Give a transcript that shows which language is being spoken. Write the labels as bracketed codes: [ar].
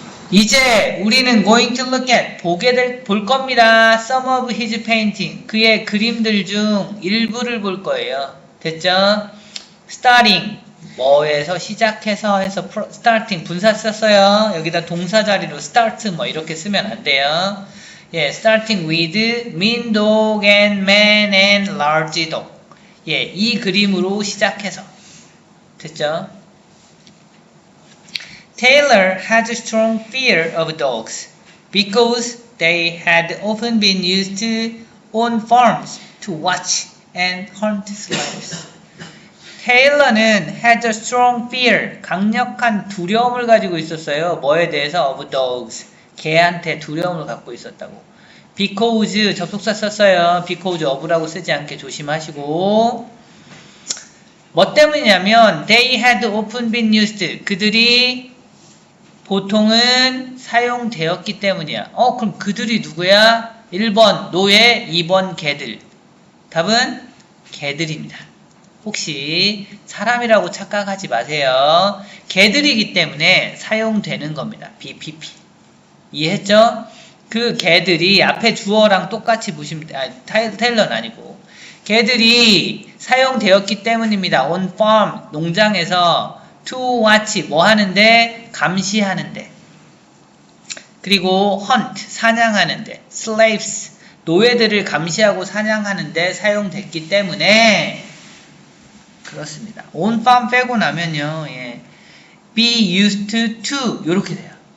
[ko] 이제 우리는 [en] going to look at [ko] 볼 겁니다. [en] Some of his painting [ko] 그의 그림들 중 일부를 볼 거예요. 됐죠? [en] Starting [ko] 뭐에서 시작해서 해서 starting 분사 썼어요. 여기다 동사 자리로 start 뭐 이렇게 쓰면 안 돼요. [en] 예, starting with mean dog and man and large dog. [ko] 예, 이 그림으로 시작해서 됐죠? [en] Taylor had a strong fear of dogs because they had often been used on farms to watch and hunt slaves. [ko] 테일러는 [en] had a strong fear, [ko] 강력한 두려움을 가지고 있었어요. 뭐에 대해서? [en] of dogs, [ko] 개한테 두려움을 갖고 있었다고. because, 접속사 썼어요. because of라고 쓰지 않게 조심하시고. 뭐 때문이냐면 [en] they had often been used, [ko] 그들이 보통은 사용되었기 때문이야. 그럼 그들이 누구야? 1번 노예, 2번 개들. 답은 개들입니다. 혹시 사람이라고 착각하지 마세요. 개들이기 때문에 사용되는 겁니다. BPP. 이해했죠? 그 개들이 앞에 주어랑 똑같이 보시면, 테일러는 아니고. 개들이 사용되었기 때문입니다. [en] on farm, [ko] 농장에서 [en] to watch, [ko] 뭐 하는데? 감시하는데. 그리고 hunt, 사냥하는데. slaves, 노예들을 감시하고 사냥하는데 사용됐기 때문에 그렇습니다. [en] on farm [ko] 빼고 나면요, 예, [en] be used to [ko] 이렇게 돼요.